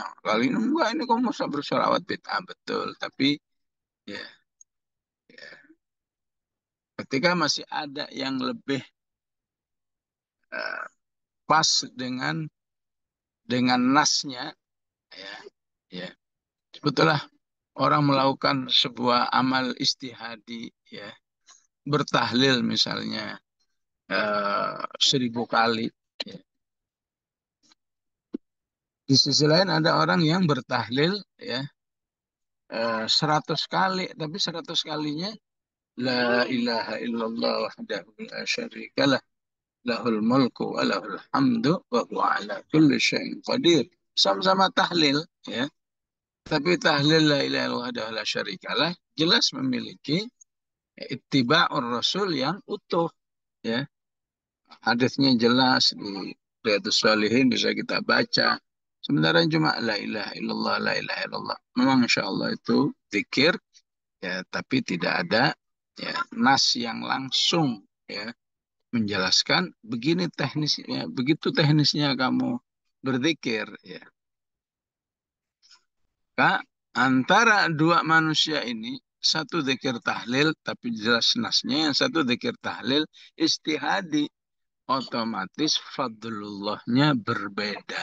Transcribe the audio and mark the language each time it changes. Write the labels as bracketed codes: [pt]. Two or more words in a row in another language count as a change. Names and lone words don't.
[id] Kali ini enggak, ini kamu usah bersolawat bid'ah, betul. Tapi ya, ya, ketika masih ada yang lebih eh, pas dengan nasnya, ya, ya, sebetulnya orang melakukan sebuah amal istihadi, ya, bertahlil misalnya 1000 kali. Ya. Di sisi lain ada orang yang bertahlil, ya, 100 kali, tapi 100 kalinya [ar] لا إله إلا الله وحده لا شريك له له الملك وله الحمد وهو على كل شيء قدير. [id] Sama-sama tahlil, ya. Tapi tahlil [ar] لا إله إلا الله وحده لا شريك له [id] jelas memiliki [ar] اتباع الرسول [id] yang utuh, ya. Hadisnya jelas di Riyadhus Shalihin bisa kita baca. Sementara cuma [ar] لا إله إلا الله لا إله إلا الله. [id] Memang [ar] إن شاء الله [id] itu zikir, ya, tapi tidak ada, ya, nas yang langsung, ya, menjelaskan begini teknisnya, begitu teknisnya kamu berzikir, ya. Kak, antara dua manusia ini, satu zikir tahlil tapi jelas nasnya, yang satu zikir tahlil istihadi, otomatis fadlullahnya berbeda.